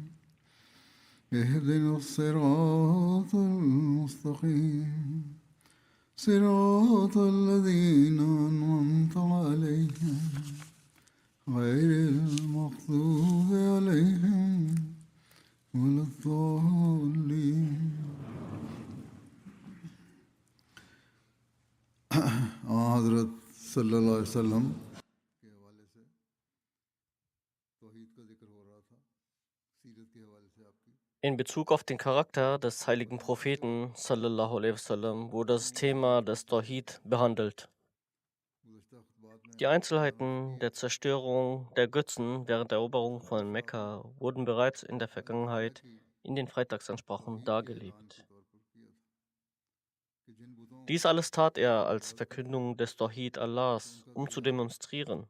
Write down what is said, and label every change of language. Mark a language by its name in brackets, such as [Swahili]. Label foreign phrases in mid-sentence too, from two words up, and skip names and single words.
[Arabic] اهدنا الصراط المستقيم صراط الذين أنعمت عليهم غير المغضوب عليهم ولا الضالين. [Urdu] حضرت صلی اللہ علیہ وسلم کے حوالے سے توحید کا ذکر ہو رہا تھا، سیرت کے حوالے سے آپ کی. [German] In Bezug auf den Charakter des heiligen Propheten [Arabic] صلى الله عليه وسلم [German] wurde das Thema des Tawhid behandelt. Die Einzelheiten der Zerstörung der Götzen während der Eroberung von Mekka wurden bereits in der Vergangenheit in den Freitagsansprachen dargelegt. Dies alles tat er als Verkündung des Tawhid Allahs, um zu demonstrieren.